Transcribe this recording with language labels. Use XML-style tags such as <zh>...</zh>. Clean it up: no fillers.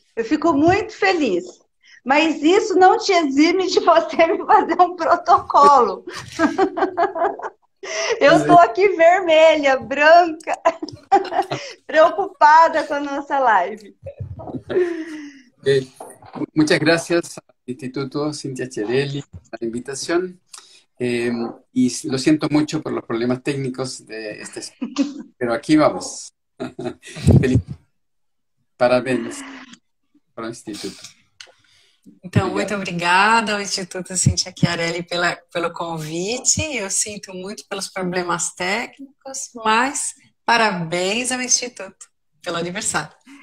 <pt>Eu fico muito feliz. Mas isso não te exime de você me fazer um protocolo. Eu estou aqui vermelha, branca, preocupada com a nossa live. Okay.</pt> <es>Muchas gracias al Instituto Cintia Cherelli por la invitación y lo siento mucho por los problemas técnicos de este espacio, pero aquí vamos.</es> <pt>Feliz. Parabéns para o Instituto. Então, muito obrigada ao Instituto Cintia Chiarelli pelo convite. Eu sinto muito pelos problemas técnicos, mas parabéns ao Instituto pelo aniversário.</pt>